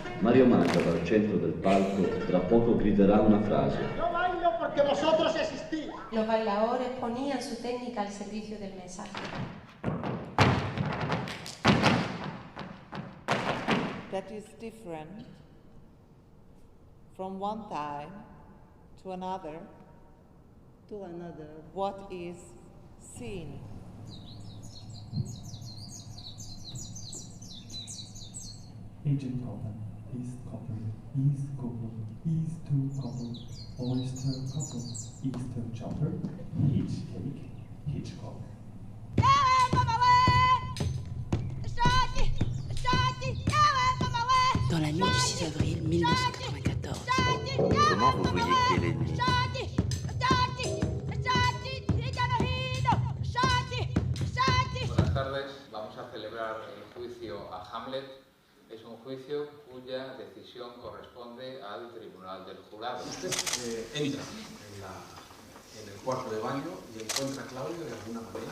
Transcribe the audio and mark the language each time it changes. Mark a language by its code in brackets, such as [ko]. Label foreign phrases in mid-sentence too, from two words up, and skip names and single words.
[it] Mario Manda dal centro del palco tra poco griderà una frase. [es] Yo bailo porque vosotros existís. Los bailadores ponían su técnica al servicio del mensaje. [en] That is different from one time to another. What is seen. Agent couple, East couple, East couple, East 2 couple, oyster couple, Easter chopper, Hitch cake, Hitchcock. [fr] Dans la nuit du 6 avril 1994. Comment vous voyez qui est l'ennemi? [es] Buenas tardes. Vamos a celebrar el juicio a Hamlet. Es un juicio cuya decisión corresponde al Tribunal del Jurado. Usted entra en el cuarto de baño y encuentra a Claudio de alguna manera.